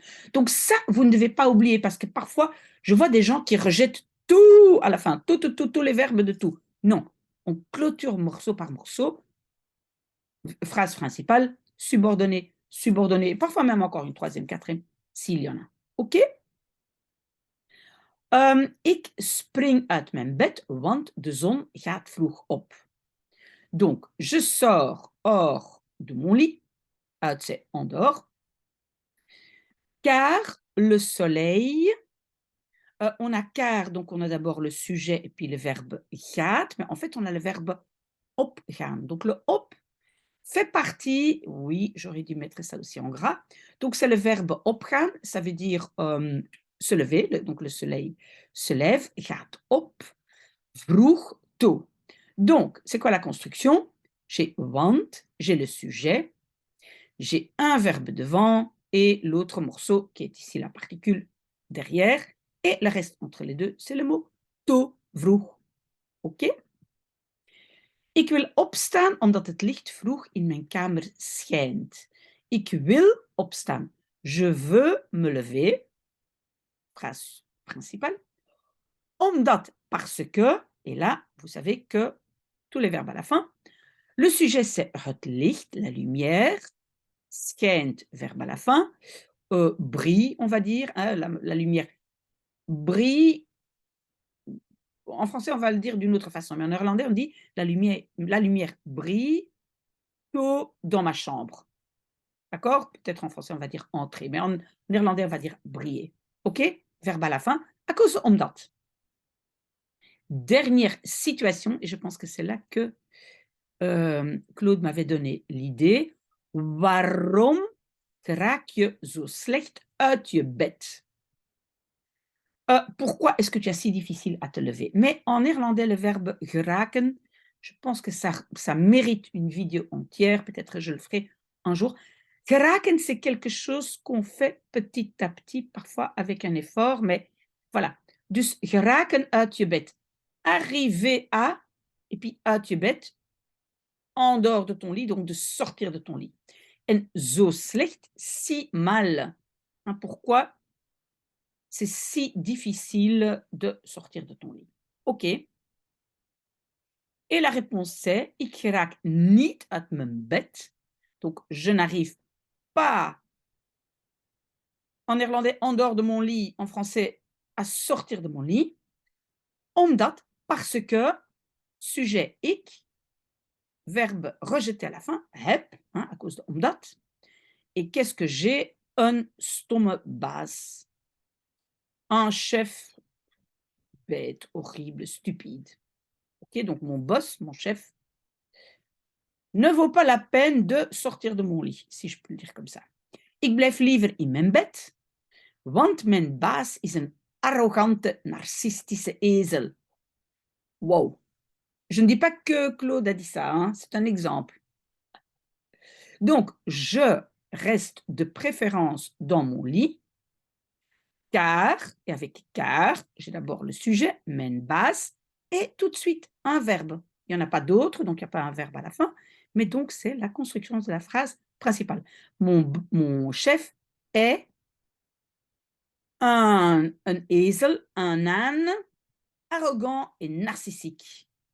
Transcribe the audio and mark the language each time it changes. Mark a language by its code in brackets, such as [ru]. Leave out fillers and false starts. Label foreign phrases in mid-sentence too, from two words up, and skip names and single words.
[fr] Donc ça, vous ne devez pas oublier parce que parfois, je vois des gens qui rejettent tout à la fin, tous les verbes de tout. Non, on clôture morceau par morceau, phrase principale, subordonnée, subordonnée, parfois même encore une troisième, quatrième, s'il y en a. OK? [nl] Ik spring uit mijn bed, want de zon gaat vroeg op. [fr] Donc, je sors hors de mon lit, uit c'est en dehors, car le soleil, on a car, donc on a d'abord le sujet et puis le verbe gaat, mais en fait on a le verbe opgaan. Donc le op fait partie, oui, j'aurais dû mettre ça aussi en gras, donc c'est le verbe opgaan, ça veut dire se lever, donc le soleil se lève, [nl] gaat op, vroeg, [fr] tôt. Donc, c'est quoi la construction? J'ai want, j'ai le sujet, j'ai un verbe devant et l'autre morceau qui est ici la particule derrière. Et le reste entre les deux, c'est le mot [nl] te vroeg. [fr] Oké? [nl] Ik wil opstaan omdat het licht vroeg in mijn kamer schijnt. Ik wil opstaan. [fr] Je veux me lever. Phrase principale. Omdat, parce que, et là, vous savez que tous les verbes à la fin. Le sujet, c'est [nl] het licht, [fr] la lumière. Schijnt, verbe à la fin. Brille, on va dire, hein, la lumière brille. En français, on va le dire d'une autre façon, mais en néerlandais, on dit la lumière brille tôt dans ma chambre. D'accord? Peut-être en français, on va dire entrer, mais en néerlandais, on va dire briller. OK? Verbe à la fin, à cause de omdat. Dernière situation, et je pense que c'est là que Claude m'avait donné l'idée. [nl] Waarom raak je zo slecht uit je bed? [fr] Pourquoi est-ce que tu as si difficile à te lever? Mais en néerlandais, le verbe geraken, je pense que ça mérite une vidéo entière. Peut-être je le ferai un jour. Geraken, c'est quelque chose qu'on fait petit à petit, parfois avec un effort, mais voilà. [nl] Dus geraken uit je bed. [fr] Arriver à, et puis [nl] uit je bed, [fr] en dehors de ton lit, donc de sortir de ton lit. [nl] En zo slecht, [fr] si mal. Hein, pourquoi c'est si difficile de sortir de ton lit? OK. Et la réponse c'est [nl] ik raak niet uit mijn bed. [fr] Donc je n'arrive pas, en néerlandais, en dehors de mon lit, en français, à sortir de mon lit. Omdat, parce que, sujet ik, verbe rejeté à la fin, heb, hein, à cause de omdat. Et qu'est-ce que j'ai? [nl] Een stomme baas. [fr] Un chef bête, horrible, stupide. OK, donc mon boss, mon chef, ne vaut pas la peine de sortir de mon lit, si je peux le dire comme ça. [nl] Ik blijf liever in mijn bed, want mijn baas is een arrogante, narcistische ezel. Wow. [fr] Je ne dis pas que Claude a dit ça, hein, c'est un exemple. Donc, je reste de préférence dans mon lit, car, et avec car, j'ai d'abord le sujet, [nl] mijn baas, [fr] et tout de suite un verbe. Il n'y en a pas d'autre, donc il n'y a pas un verbe à la fin, mais donc c'est la construction de la phrase principale. Mon chef est un ezel, un âne, arrogant et narcissique.